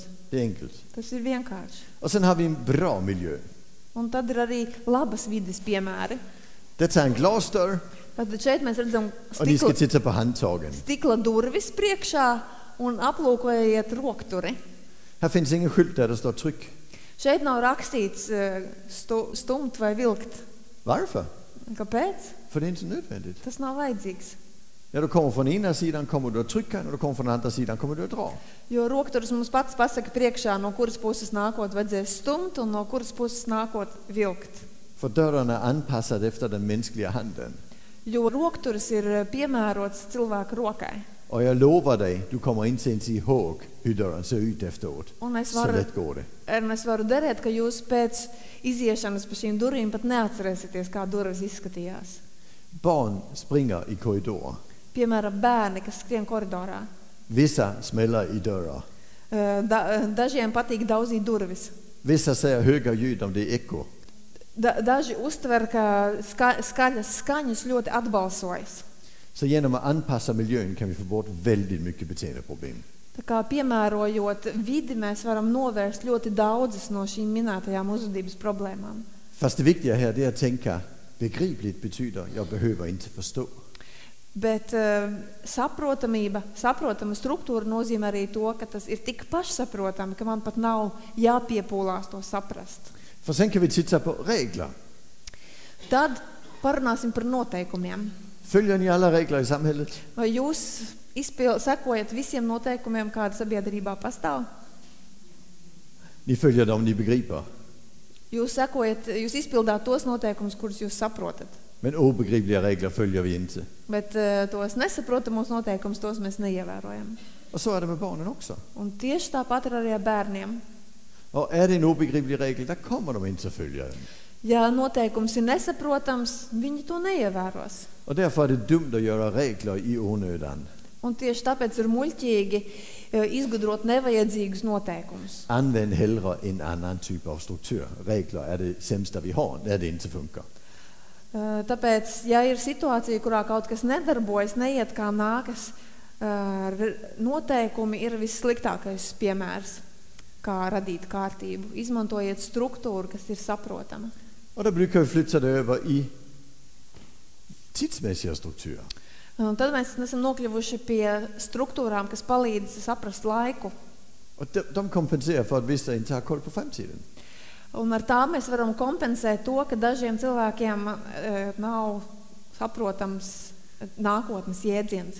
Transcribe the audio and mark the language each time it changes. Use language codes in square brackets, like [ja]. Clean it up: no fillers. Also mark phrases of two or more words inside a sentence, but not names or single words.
[sv] Det är enkelt. [lv] Tas ir vienkārši. [sv] Och sen har vi en bra miljö. [lv] Un tad ir arī labas vides piemēri. [sv] Detta är en glasdörr [lv] Tad šeit mēs redzam [sv] och ni ska titta på handtagen. [lv] stikla durvis priekšā un aplūkojiet rokturi. [sv] Här finns ingen skylt där det står tryck. [lv] Šeit nav rakstīts stumt vai vilkt. [sv] Varför? [lv] Kāpēc? [sv] För det är inte nödvändigt. [lv] Tas nav vajadzīgs. [sv] När du kommer från ena sidan kommer du att trycka, när du kommer från andra sidan kommer du att dra. [lv] Jo rokturis mums pats pasaka priekšā, no kuras puses nākot vajadzēs stumt un no kuras puses nākot vilkt. [sv] För dörren är anpassad efter den mänskliga handen. [lv] Jo rokturis ir piemērots cilvēka rokai. [sv] Och jag lovar dig, du kommer inte ens ihåg hur dörren ser ut efteråt. Så lätt går det. [lv] Es varu derēt, ka jūs pēc iziešanas pa šīm durvīm pat neatcerēsieties, kā durvis izskatījās. [sv] Barn springer i korridorer. [lv] Piemēram, bērni, kas skrien koridorā. [sv] Vissa smäller i dörrar. [lv] Dažiem patīk daudzīt durvis. [sv] Vissa säger höga ljud om det är eko. [lv] Daži uztver, ka skaņas ļoti atbalsojas. [sv] Så genom att anpassa miljön kan vi få bort väldigt mycket beteendeproblem. [lv] Tā kā piemērojot vidi, mēs varam novērst ļoti daudzas no šīm minētajām uzvedības problēmām. [sv] Fast det viktiga här är att tänka begripligt betyder jag behöver inte förstå. [lv] Bet saprotama struktūra nozīmē arī to, ka tas ir tik pašsaprotami, ka man pat nav jāpiepūlās to saprast. [sv] För sen kan vi titta på regler. [lv] Tad parunāsim par noteikumiem. [sv] Följer ni alla regler i samhället? [lv] Vai jūs sekojat visiem noteikumiem, kāda sabiedrībā pastāv? [sv] Ni följer dem ni begriper. [lv] Jūs izpildāt tos noteikumus, kurus jūs saprotat. [sv] Men obegripliga regler följer vi inte. [lv] Bet tos nesaprotamos noteikumus, tos mēs neievērojam. [sv] Och så är det med barnen också. [lv] Un tieši tāpat ir arī ar bērniem. [sv] Och är det en obegriplig regel, där kommer de inte att följa den. [lv] Ja noteikums ir nesaprotams, viņi to neievēros. [sv] Och därför är det dumt att göra regler i onödan. [lv] Un tieši tāpēc ir muļķīgi izgudrot nevajadzīgus noteikumus. [sv] Använd hellre en annan typ av struktur. Regler är det sämsta vi har, när det inte funkar. [lv] Tāpēc, ja ir situācija, kurā kaut kas nedarbojas, neiet kā nākas, noteikumi ir vissliktākais piemērs, kā radīt kārtību. Izmantojiet struktūru, kas ir saprotama. [sv] Och då brukar vi flytta det över i tidsmässiga strukturer. [lv] Un tad mēs esam nokļuvuši pie struktūrām, kas palīdz saprast laiku. [sv] Och de kompenserar för att vissa inte har koll på framtiden. [lv] Un ar tā mēs varam kompensēt to, ka dažiem cilvēkiem nav saprotams nākotnes jēdziens.